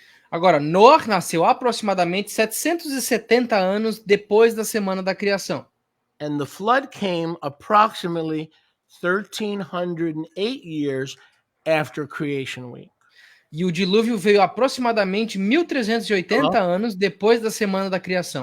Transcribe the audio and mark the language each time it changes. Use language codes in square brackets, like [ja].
[pt] Agora, Noah nasceu aproximadamente 770 anos depois da semana da criação. [en] And the flood came approximately 1,308 years after creation week. [pt] E o dilúvio veio aproximadamente 1380 anos depois da semana da criação.